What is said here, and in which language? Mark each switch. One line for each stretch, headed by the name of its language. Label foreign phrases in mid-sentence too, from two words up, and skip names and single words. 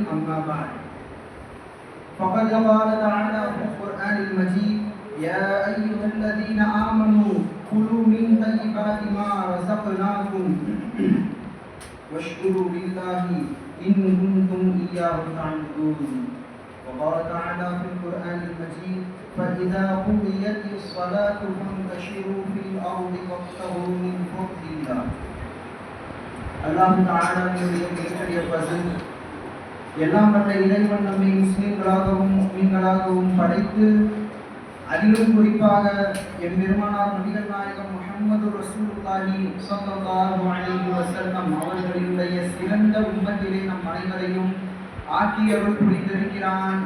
Arabic: أما بعد، فقد قال تعالى في القرآن المجيد: يا أيها الذين آمنوا كلوا من طيبات ما رزقناكم واشكروا لله إن كنتم إياه تعبدون. وقال تعالى في القرآن المجيد: فإذا قضيت الصلاة فانتشروا في الأرض وابتغوا من فضل الله.
Tamil: அல்லாஹ் தஆலாவுடைய பேரடிய பசன் எல்லாம் வல்ல இறைவன் நம்மை முஸ்லிம்களாகவும் முஃமின்களாகவும் படைத்து அதிலும் குறிப்பாக என் பெருமானார் நபிகள் நாயகம் முஹம்மது
Arabic: رسول الله صلى الله عليه وسلم
Tamil: அவர்களுடைய சிறந்த உம்மத்திலே நம் அனைவரையும் ஆக்கி அருள் புரிந்திருக்கிறான்.